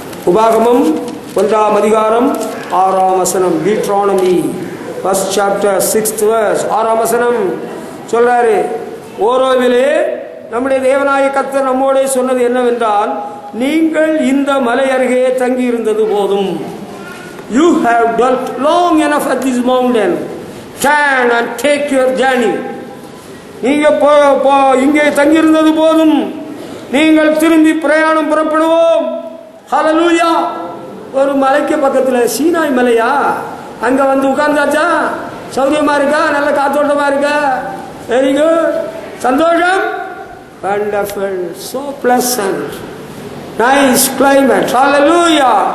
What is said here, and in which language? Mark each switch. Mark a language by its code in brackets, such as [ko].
[ta] உபாகமம் 1ஆம் அதிகாரம் 6ஆம் வசனம், [en] Deuteronomy 1st chapter 6th verse, [ta] 6ஆம் வசனம் சொல்றாரு, ஓரோவிலே நம்முடைய தேவனாய கர்த்தர் நம்மோட சொன்னது என்னவென்றால், நீங்கள் இந்த மலை அருகே தங்கி இருந்தது போதும். [en] You have dwelt long enough at this mountain. Turn and take your journey. [ta] நீங்க இங்கே தங்கி இருந்தது போதும், நீங்கள் திரும்பி பிரயாணம் புறப்படுவோம். ஹல்லேலூயா. ஒரு மலைக்கு பக்கத்தில், சீனாய் மலையா, அங்க வந்து உட்கார்ந்தாச்சா, சௌரியமா இருக்கா, நல்ல காத்தோட்டமா இருக்கா, [en] very good, [ta] சந்தோஷம், [en] Wonderful, so pleasant, nice climate. [ta] ஹல்லேலூயா.